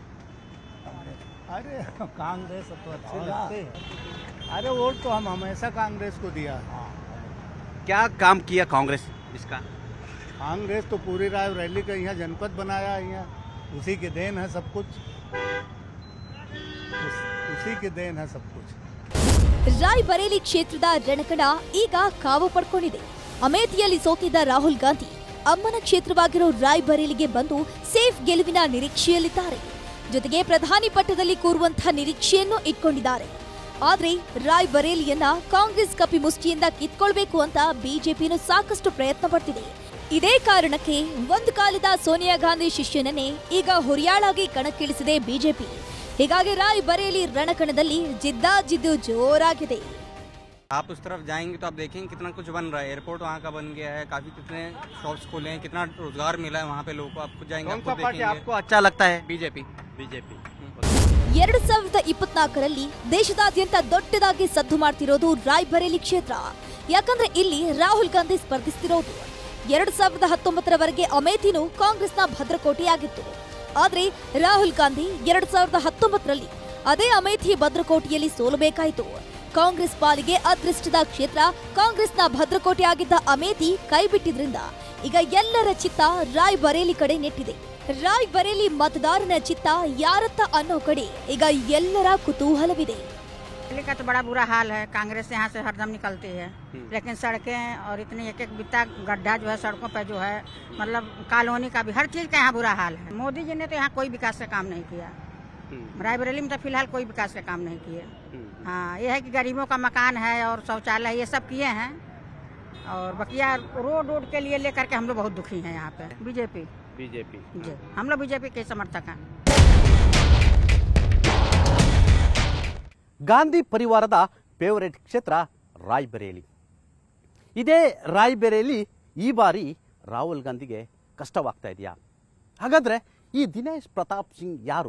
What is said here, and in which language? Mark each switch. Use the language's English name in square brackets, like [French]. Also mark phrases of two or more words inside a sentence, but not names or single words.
[Hindi] अरे कांग्रेस तो अच्छे लगते हैं। अरे वोट तो हम हमेशा कांग्रेस को दिया। क्या काम किया कांग्रेस इसका? कांग्रेस तो पूरी रायबरेली का यहाँ जनपद बनाया, यहाँ उसी की देन है सब कुछ, उसी की देन है सब कुछ। [Kannada] ರಾಯಬರೇಲಿ ಕ್ಷೇತ್ರದ ರಣಕಣ ಈಗ ಕಾವು ಪಡ್ಕೊಂಡಿದೆ. ಅಮೇಥಿಯಲ್ಲಿ ಸೋತಿದ್ದ ರಾಹುಲ್ ಗಾಂಧಿ ಅಮ್ಮನ ಕ್ಷೇತ್ರವಾಗಿರೋ ರಾಯಬರೇಲಿಗೆ ಬಂದು ಸೇಫ್ ಗೆಲುವಿನ ನಿರೀಕ್ಷೆಯಲ್ಲಿದ್ದಾರೆ. ಜೊತೆಗೆ ಪ್ರಧಾನಿ ಪಟ್ಟದಲ್ಲಿ ಕೂರುವಂತಹ ನಿರೀಕ್ಷೆಯನ್ನು ಇಟ್ಕೊಂಡಿದ್ದಾರೆ. ಆದ್ರೆ ರಾಯಬರೇಲಿಯನ್ನ ಕಾಂಗ್ರೆಸ್ ಕಪಿಮುಷ್ಟಿಯಿಂದ ಕಿತ್ಕೊಳ್ಬೇಕು ಅಂತ ಬಿಜೆಪಿಯನ್ನು ಸಾಕಷ್ಟು ಪ್ರಯತ್ನ ಪಡ್ತಿದೆ. ಇದೇ ಕಾರಣಕ್ಕೆ ಒಂದು ಕಾಲದ ಸೋನಿಯಾ ಗಾಂಧಿ ಶಿಷ್ಯನನ್ನೇ ಈಗ ಹುರಿಯಾಳಾಗಿ ಕಣಕ್ಕಿಳಿಸಿದೆ ಬಿಜೆಪಿ. ಹೀಗಾಗಿ ರಾಯಬರೇಲಿ ರಣಕಣದಲ್ಲಿ ಜಿದ್ದಾಜಿದ್ದು ಜೋರಾಗಿದೆ. [Hindi] आप उस तरफ जाएंगे तो आप देखेंगे कितना कुछ बन रहा है। एयरपोर्ट वहाँ का बन गया है, काफी कितने शॉप्स खोले हैं, कितना रोजगार मिला है वहाँ पे लोगों को। आपको जाएंगे, कौन सा पार्टी आपको अच्छा लगता है? बीजेपी। [Kannada] 2024ರಲ್ಲಿ ದೇಶದಾದ್ಯಂತ ದೊಡ್ಡದಾಗಿ ಸದ್ದು ಮಾಡ್ತಿರೋದು ರಾಯಬರೇಲಿ ಕ್ಷೇತ್ರ. ಯಾಕಂದ್ರೆ ಇಲ್ಲಿ ರಾಹುಲ್ ಗಾಂಧಿ ಸ್ಪರ್ಧಿಸ್ತಿರೋದು. 2019ರವರೆಗೆ ಅಮೇಥಿನೂ ಕಾಂಗ್ರೆಸ್ನ ಭದ್ರಕೋಟೆಯಾಗಿತ್ತು. ಆದ್ರೆ ರಾಹುಲ್ ಗಾಂಧಿ 2019ರಲ್ಲಿ ಅದೇ ಅಮೇಥಿ ಭದ್ರಕೋಟೆಯಲ್ಲಿ ಸೋಲಬೇಕಾಯಿತು. ಕಾಂಗ್ರೆಸ್ ಪಾಲಿಗೆ ಅದೃಷ್ಟದ ಕ್ಷೇತ್ರ ಕಾಂಗ್ರೆಸ್ನ ಭದ್ರಕೋಟೆಯಾಗಿದ್ದ ಅಮೇಥಿ ಕೈಬಿಟ್ಟಿದ್ರಿಂದ ಈಗ ಎಲ್ಲರ ಚಿತ್ತ ರಾಯಬರೇಲಿ ಕಡೆ ನೆಟ್ಟಿದೆ. ರಾಯಬರೇಲಿ मतदारನ ಚಿತ್ತ ಯಾರತ್ತ ಅನ್ನೋ ಕಡೆ ಈಗ ಎಲ್ಲರ ಕುತೂಹಲವಿದೆ. [Hindi] दिल्ली का तो बड़ा बुरा हाल है। कांग्रेस यहाँ से हरदम निकलती है, लेकिन सड़कें और इतनी एक एक बित्ता गड्ढा जो है सड़कों पर जो है, मतलब कॉलोनी का भी हर चीज का यहाँ बुरा हाल है। मोदी जी ने तो यहाँ कोई विकास का काम नहीं किया। रायबरेली में तो फिलहाल कोई विकास का काम नहीं किए। हाँ, ये है कि गरीबों का मकान है और शौचालय ये सब किए हैं, और बकिया रोड के लिए लेकर के हम लोग बहुत दुखी हैं यहाँ पे। बीजेपी जी, हम लोग बीजेपी के समर्थक हैं। [Kannada] ಗಾಂಧಿ ಪರಿವಾರದ ಫೇವರೇಟ್ ಕ್ಷೇತ್ರ ರಾಯಬರೇಲಿ. ಇದೇ ರಾಯಬರೇಲಿ ಈ ಬಾರಿ ರಾಹುಲ್ ಗಾಂಧಿಗೆ ಕಷ್ಟವಾಗ್ತಾ ಇದೆಯಾ? ಹಾಗಾದರೆ ಈ ದಿನೇಶ್ ಪ್ರತಾಪ್ ಸಿಂಗ್ ಯಾರು?